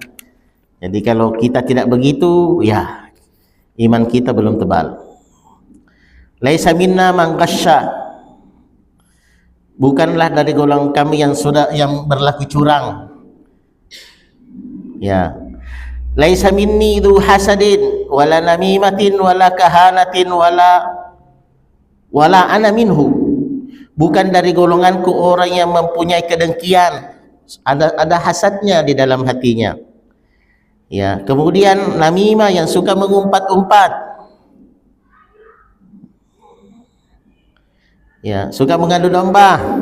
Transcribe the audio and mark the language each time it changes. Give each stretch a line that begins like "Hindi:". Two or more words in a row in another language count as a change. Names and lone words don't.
Indonesian: Jadi kalau kita tidak begitu, ya iman kita belum tebal.
Arabic: ليس منا من غش.
Indonesian: Bukanlah dari golongan kami yang berlaku curang.
Arabic: Ya. ليس مني ذو حسد ولا نميمة ولا كهانة ولا أنا منه.
Indonesian: Bukan dari golonganku orang yang mempunyai kedengkian, ada hasadnya di dalam hatinya. Ya, kemudian namimah yang suka mengumpat-umpat. Ya, suka mengadu domba.